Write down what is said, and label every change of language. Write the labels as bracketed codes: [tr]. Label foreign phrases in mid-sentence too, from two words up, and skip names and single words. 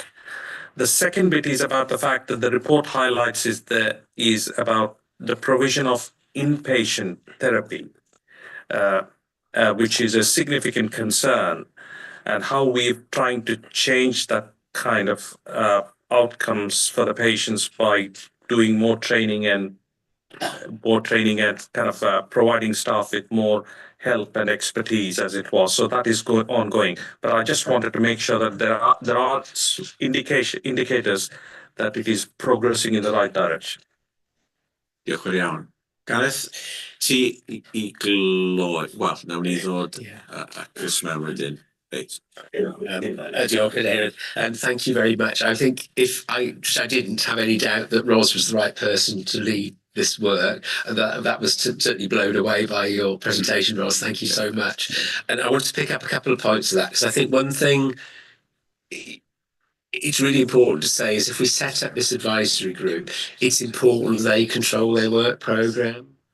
[en] The second bit is about the fact that the report highlights is about the provision of inpatient therapy, which is a significant concern, and how we're trying to change that kind of outcomes for the patients by doing more training and kind of providing staff with more help and expertise as it was. So that is ongoing. But I just wanted to make sure that there are indicators that it is progressing in the right direction. [cy] Diolch yn iawn. Gareth, ti i gloi, wel, nawn ni ddod a Chris mewn wedyn. [en] Right. And thank you very much. I think if I didn't have any doubt that Ros was the right person to lead this work, and that was certainly blown away by your presentation, Ros. Thank you so much. And I want to pick up a couple of points of that, because I think one thing it's really important to say is if we set up this advisory group, it's important they control their work programme.